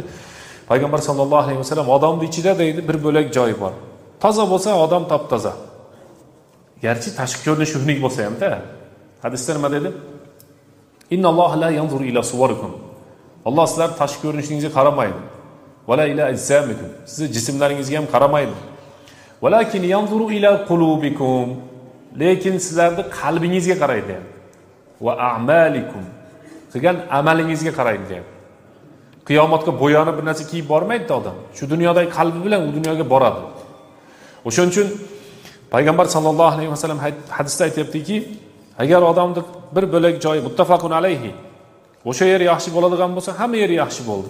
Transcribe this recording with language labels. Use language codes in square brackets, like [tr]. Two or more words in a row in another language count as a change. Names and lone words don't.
[uz] Payg'ambar [ar] صلى الله عليه وسلم [uz] odamning ichida deydi bir bo'lak joy bor. Toza bo'lsa odam top-toza. Garchi tashqi ko'rinishi xunuk bo'lsa ham-da. Hadisda nima dedi? [ar] إن الله لا ينظر إلى صوركم. [uz] Alloh sizlar tashqi ko'rinishingizga qaramaydi. [ar] ولا إلى أجسامكم. [uz] Siz jismlaringizga ham qaramaydi. [ar] ولكن ينظر إلى قلوبكم. [uz] Lekin sizlarning qalbingizga qaraydi. [ar] وأعمالكم. [uz] Qilgan amalingizga qaraydi deyapti. Qiyomatga bo'yonib bir narsa kiyib bormaydi odam. Shu dunyodagi qalbi bilan u dunyoga boradi. O'shuning uchun payg'ambar [ar] صلى الله عليه وسلم [uz] hadisda aytibdiki, agar odamning bir bo'lak joyi [ar] متفق عليه, [uz] o'sha yer yaxshi bo'ladigan bo'lsa, hamma yer yaxshi bo'ldi.